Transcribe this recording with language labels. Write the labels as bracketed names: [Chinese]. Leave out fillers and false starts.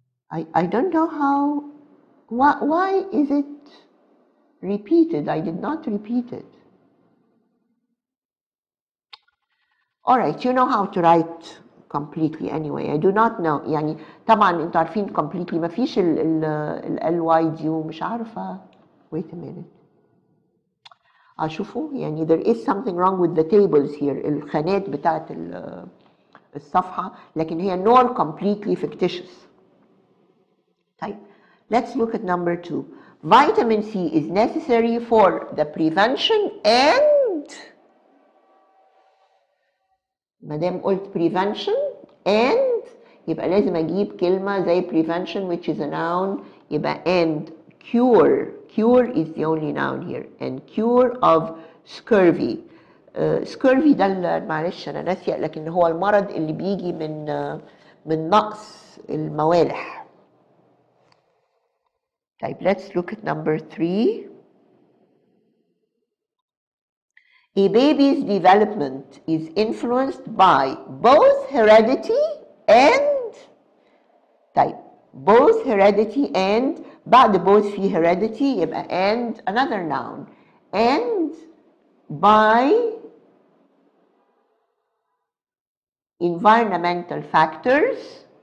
[English] I don't know how, why is it repeated? I did not repeat it. All right, you know how to write completely anyway. I do not know. [Arabic] يعني طبعا انتوا عارفين completely ما فيش ال ly دي ومش عارفه. [English] Wait a minute. [Arabic] شوفوا يعني [English] there is something wrong with the tables here. [Arabic] الخانات بتاعت الصفحه، لكن هي [English] nor completely fictitious. [Arabic] طيب [English] let's look at number 2. Vitamin C is necessary for the prevention and [Arabic] ما دام قلت [English] prevention and [Arabic] يبقى لازم اجيب كلمه زي [English] prevention which is a noun، يبقى and cure. Cure is the only noun here. and cure of scurvy. [Arabic] scurvy ده معلش انا ناسيه، لكن هو المرض اللي بيجي من نقص الموالح. طيب [English] let's look at number 3. A baby's development is influenced by both heredity and [Arabic] طيب [English] both heredity and [Arabic] بعد [English] both في heredity يبقى and another noun and by environmental factors.